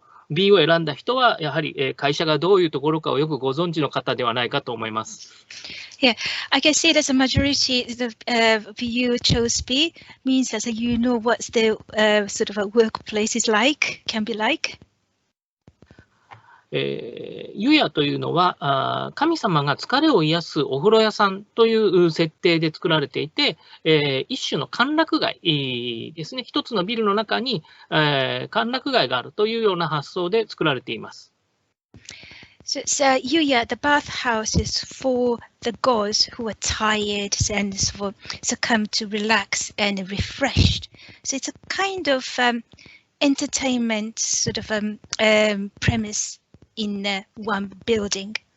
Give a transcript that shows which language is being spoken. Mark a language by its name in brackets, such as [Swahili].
[Japanese] B を選んだ人はやはり会社がどういうところかをよくご存知の方ではないかと思います。 [English] Yeah, I can see that the majority of you chose B means that you know what the sort of a workplace is like, can be like. [Japanese] 湯屋というのは神様が疲れを癒すお風呂屋さんという設定で作られていて、一種の歓楽街ですね。一つのビルの中に、歓楽街があるというような発想で作られています。 [English] So Yuya, the bathhouse is for the gods who are tired and succumb to relax and refreshed. So it's a kind of entertainment sort of premise in one building.